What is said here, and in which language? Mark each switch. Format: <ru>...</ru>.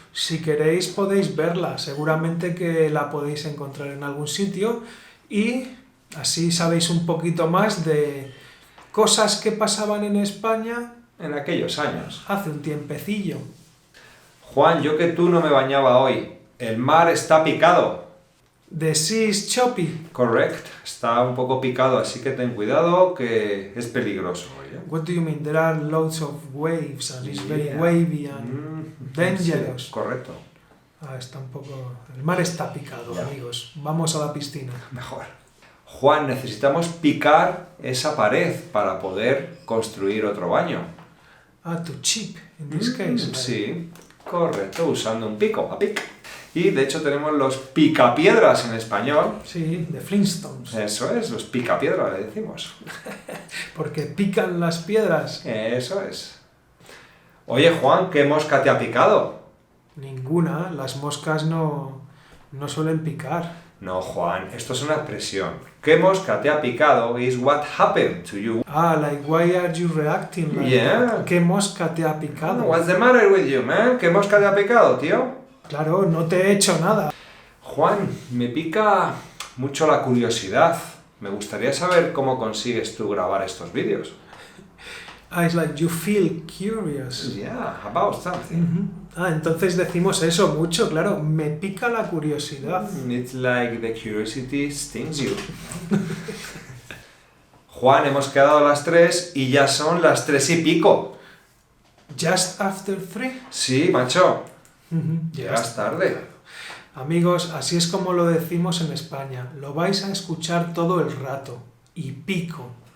<es>Si queréis podéis verla, seguramente que la podéis encontrar en algún sitio y así sabéis un poquito más de cosas que pasaban en España En aquellos años. hace un tiempecillo. Juan, yo que tú no me bañaba hoy. El mar está picado.</es> <en>The sea is choppy. Correct.</en> <es>Está un poco picado, así que ten cuidado que es peligroso. ¿Oye?</es> <en>What do you mean? There are loads of waves and it's very Yeah. wavy and dangerous.</en> <es>Sí, correcto. Está un poco... El mar está picado, Ya. amigos. Vamos a la piscina. Mejor. Juan, necesitamos picar esa pared para poder construir otro baño.</es> <en>To chip, in this case.</en> <es>Sí, correcto, usando un pico, a pic. Y de hecho tenemos los picapiedras en español. Sí, de Flintstones. Eso es, los picapiedras le decimos. Porque pican las piedras. Eso es. Oye, Juan, ¿qué mosca te ha picado? Ninguna. Las moscas no suelen picar. No, Juan, esto es una expresión. ¿Qué mosca te ha picado?</es> <en>Is what happened to you. Like, why are you reacting like Yeah.</en> <es>that? ¿Qué mosca te ha picado?</es> <en>What's the matter with you, man?</en> <es>¿Qué mosca te ha picado, tío? Claro, no te he hecho nada. Juan, me pica mucho la curiosidad. Me gustaría saber cómo consigues tú grabar estos vídeos.</es> <en>It's like you feel curious. Yeah, about something.</en> <es>Entonces decimos eso mucho, claro. Me pica la curiosidad.</es> <en>It's like the curiosity stings you.</en> <es>Juan, hemos quedado a las 3 y ya son las 3 y pico.</es> <en>Just after 3.</en> <es>Sí, macho. Ya Llegas tarde. Amigos, así es como lo decimos en España. Lo vais a escuchar todo el rato. Y pico.</es>